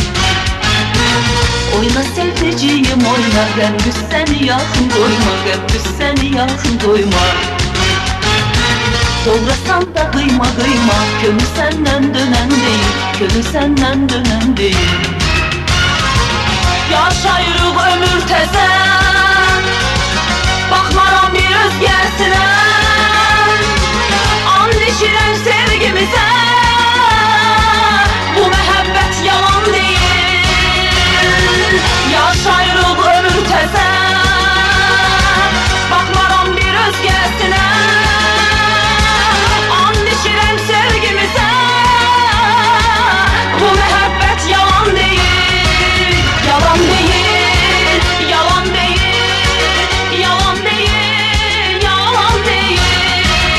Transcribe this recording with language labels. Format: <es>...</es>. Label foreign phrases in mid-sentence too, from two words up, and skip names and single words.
<tr>Oyna sevdiceğim oyna, gel seni yakın koyma, gel seni yakın koyma. Doğrasan da kıyma kıyma, gönül senden dönen değil, gönül senden dönen değil.</tr> <az>Yaşayırıq ömür təzən, baxmaram bir özgəsinə. And içirəm sevgimizə, bu məhəbbət yalan deyil. Yaşayırıq ömür təzən, baxmaram bir özgəsinə. And içirəm sevgimizə, bu məhəbbət yalan deyil.</az> <tr>Yalan değil, yalan değil, yalan değil, yalan değil.</tr>